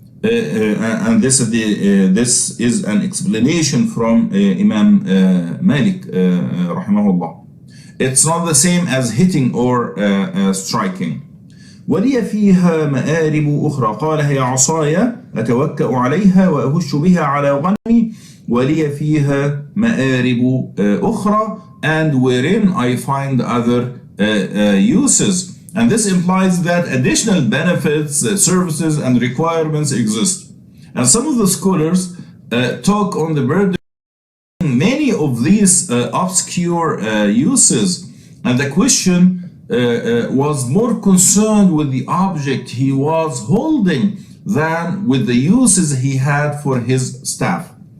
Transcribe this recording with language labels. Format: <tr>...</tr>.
<en>And this is an explanation from Imam Malik rahimahullah. It's not the same as hitting or striking.</en> <ar>ولي فيها مآرب أخرى قال هي عصاي أتوكأ عليها وأهش بها على غنمي ولي فيها مآرب أخرى,</ar> <en>and wherein I find other uses. And this implies that additional benefits, services, and requirements exist. And some of the scholars talk on the burden many of these obscure uses, and the question was more concerned with the object he was holding than with the uses he had for his staff.</en>